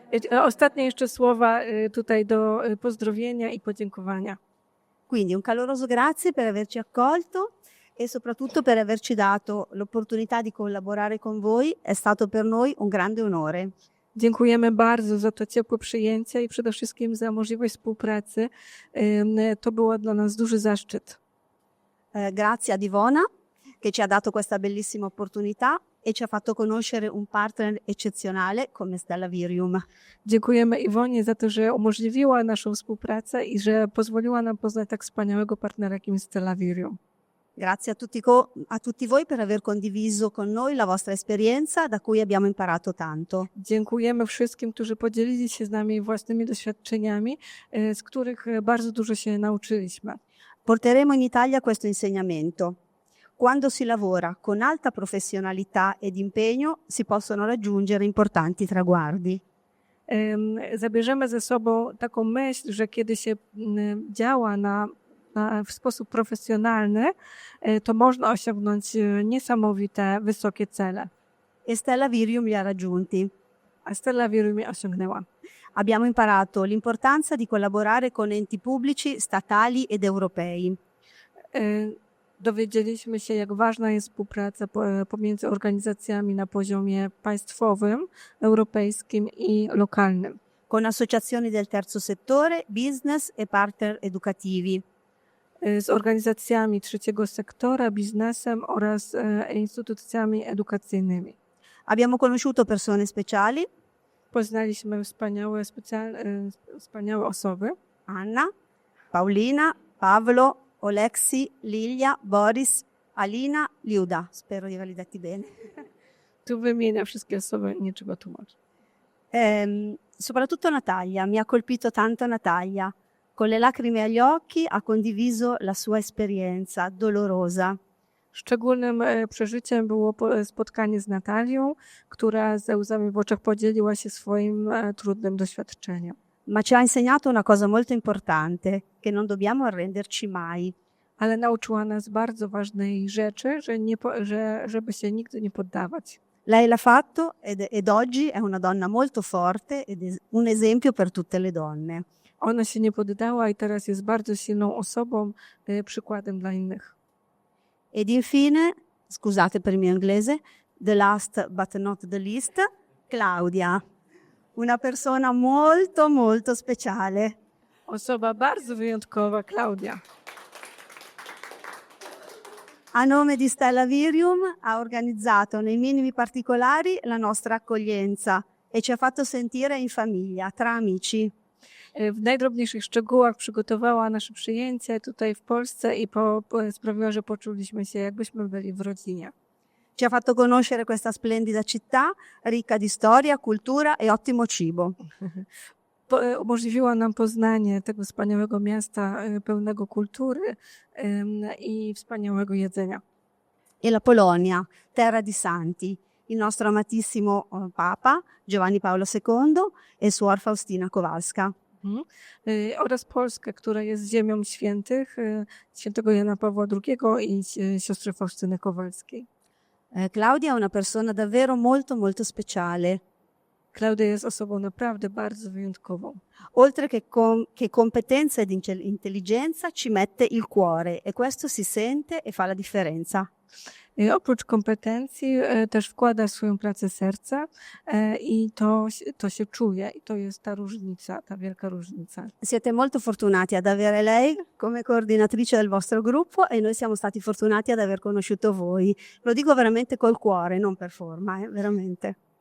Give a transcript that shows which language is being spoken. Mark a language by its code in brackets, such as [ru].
[pl] Ostatnie jeszcze słowa tutaj do pozdrowienia i podziękowania. [it] Quindi un caloroso grazie per averci accolto e soprattutto per averci dato l'opportunità di collaborare con voi. È stato per noi un grande onore. [pl] Dziękujemy bardzo za to ciepłe przyjęcie i przede wszystkim za możliwość współpracy. To było dla nas duży zaszczyt. [it] Grazie ad Ivona che ci ha dato questa bellissima opportunità e ci ha fatto conoscere un partner eccezionale come Stella Virium. [pl] Dziękujemy Iwonie za to, że umożliwiła naszą współpracę i że pozwoliła nam poznać tak wspaniałego partnera, jakim jest Stella Virium. [it] Grazie a tutti voi per aver condiviso con noi la vostra esperienza da cui abbiamo imparato tanto. [pl] Dziękujemy wszystkim, którzy podzielili się z nami własnymi doświadczeniami, z których bardzo dużo się nauczyliśmy. [it] Porteremo in Italia questo insegnamento. Quando si lavora con alta professionalità ed impegno si possono raggiungere importanti traguardi. [pl] zabierzemy ze sobą taką myśl, że kiedy się działa w sposób profesjonalny, to można osiągnąć niesamowite, wysokie cele. [it] E Stella Virium li ha raggiunti. [pl] A Stella Virium je osiągnęła. [it] Abbiamo imparato l'importanza di collaborare con enti pubblici, statali ed europei. [pl] Dowiedzieliśmy się, jak ważna jest współpraca pomiędzy organizacjami na poziomie państwowym, europejskim i lokalnym. [it] Con associazioni del terzo settore, business e partner educativi. [pl] Z organizacjami trzeciego sektora, biznesem oraz instytucjami edukacyjnymi. [it] Abbiamo conosciuto persone speciali. [pl] Poznaliśmy wspaniałe osoby. [it] Anna, Paulina, Pavlo, Oleksi, Lilia, Boris, Alina, Liuda. Spero di averli detti bene. [pl] Tu wymienia wszystkie osoby, nie trzeba tłumaczyć. [it] Soprattutto Natalia, mi ha colpito tanto Natalia. Con le lacrime agli occhi ha condiviso la sua esperienza dolorosa. [pl] Szczególnym przeżyciem było spotkanie z Natalią, która ze łzami w oczach podzieliła się swoim trudnym doświadczeniem. [it] Ma ci ha insegnato una cosa molto importante, che non dobbiamo arrenderci mai. [pl] Ale nauczyła nas bardzo ważnej rzeczy, żeby się nigdy nie poddawać. [it] Lei l'ha fatto ed oggi è una donna molto forte ed un esempio per tutte le donne. [pl] Ona się nie poddała i teraz jest bardzo silną osobą, przykładem dla innych. [it] Ed infine, scusate per il mio inglese, [en] the last but not the least, [it] Claudia. Una persona molto, molto speciale. [pl] Osoba bardzo wyjątkowa, Klaudia. [it] A nome di Stella Virium ha organizzato nei minimi particolari la nostra accoglienza e ci ha fatto sentire in famiglia, tra amici. [pl] W najdrobniejszych szczegółach przygotowała nasze przyjęcie tutaj w Polsce i sprawiła, że poczuliśmy się, jakbyśmy byli w rodzinie. [it] Ci ha fatto conoscere questa splendida città, ricca di storia, cultura e ottimo cibo. [pl] Umożliwiła nam poznanie tego wspaniałego miasta, pełnego kultury i wspaniałego jedzenia. [it] E la Polonia, terra di santi, il nostro amatissimo Papa Giovanni Paolo II e Suor Faustina Kowalska. [pl] Oraz Polskę, która jest ziemią świętych, świętego Jana Pawła II i siostry Faustyny Kowalskiej. [it] Claudia è una persona davvero molto molto speciale. [pl] Klaudia jest osobą naprawdę bardzo wyjątkową. [it] Oltre che competenza ed intelligenza ci mette il cuore e questo si sente e fa la differenza. [pl] Oprócz kompetencji też wkłada w swoją pracę serca i to się czuje i to jest ta różnica, ta wielka różnica. [it] Siete molto fortunati ad avere lei come coordinatrice del vostro gruppo e noi siamo stati fortunati ad aver conosciuto voi. Lo dico veramente col cuore, non per forma, veramente.